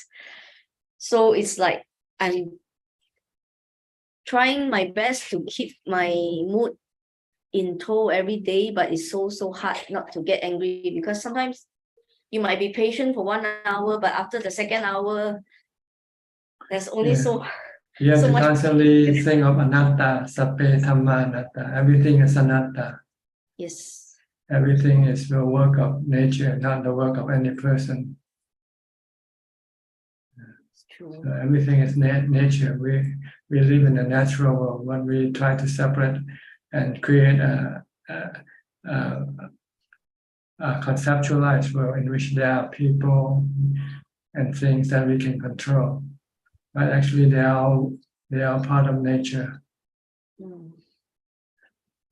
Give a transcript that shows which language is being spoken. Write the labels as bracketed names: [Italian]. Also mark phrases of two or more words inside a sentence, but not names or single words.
[English] So it's like I'm trying my best to keep my mood in tow every day, but it's so hard not to get angry, because sometimes you might be patient for 1 hour, but after the second hour, there's only You have so to much. constantly think of anatta, [Pali] sappe dhamma anatta. [English] Everything is anatta. Yes. Everything is the work of nature, not the work of any person. It's true. So everything is nature. We live in a natural world. When we try to separate and create a conceptualized world in which there are people and things that we can control, but actually they are part of nature.